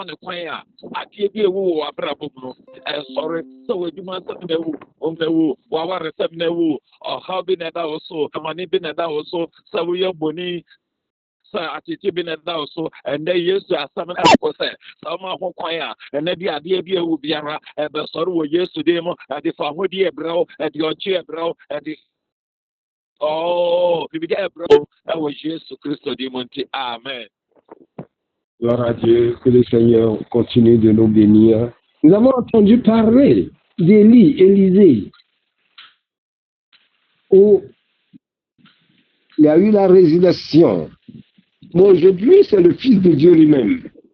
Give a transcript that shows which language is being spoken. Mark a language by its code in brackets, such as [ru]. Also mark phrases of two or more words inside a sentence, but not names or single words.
[ak] ne kwan a adeɛ bi ɛwu wɔ w'abrabɔ mu no ɛsɔre sɛ w'adwuma nsɛm na ɛwu ɔmɛwu w'aware nsɛm na ɛwu ɔhaw bi na ɛda wo so amane bi na ɛda wo so sɛ woyɛ bɔne sɛ atete bi na ɛda wo so ɛnnɛ yesu asɛm no ɛkɔ sɛ sɛ ɔma ho kwan a ɛnnɛ bi adeɛ bi ɛwu biara ɛbɛsɔre wɔ yesu din mu ɛde fa ahodie ɛbrɛ wo ɛde ɔkye ɛbrɛ wo ɛde bibi ɛbrɛ wo ɛwɔ yesu kristo din mu nti amen. [fr] Gloire à Dieu, que le Seigneur continue de nous bénir. Nous avons entendu parler Élisée, où il y a eu la résurrection. Mais aujourd'hui, c'est le Fils de Dieu lui-même.